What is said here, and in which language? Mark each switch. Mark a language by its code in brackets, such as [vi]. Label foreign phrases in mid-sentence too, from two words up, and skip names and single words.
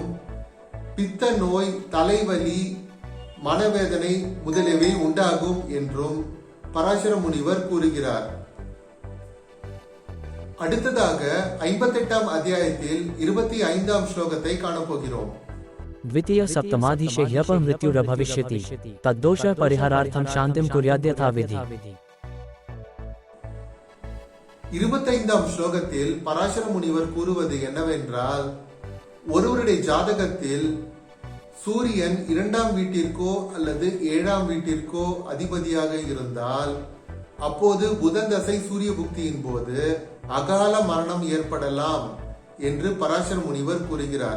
[ta] பித்த நோய், தலைவலி, மனவேதனை முதலியவை உண்டாகும் என்றும் பராசர முனிவர் கூறுகிறார். அடுத்ததாக 58ஆம் அத்தியாயத்தில் 25ஆம் ஸ்லோகத்தை காணப்போகிறோம். [sa] द्वितीय सप्तमाधीशे ह्यप मृत्युरभविष्यति तद्दोष परिहारार्थं शान्तिं कुर्याद्यथा विधि. [ta] 25ஆம் ஸ்லோகத்தில் பராசர முனிவர் கூறுவது என்னவென்றால், ஒருவருடைய ஜாதகத்தில் சூரியன் 2ஆம் வீட்டிற்கோ அல்லது 7ஆம் வீட்டிற்கோ அதிபதியாக இருந்தால் அப்போது புதன் தசை சூரிய புக்தியின் போது அகால மரணம் ஏற்படலாம் என்று பராசர முனிவர் கூறுகிறார்.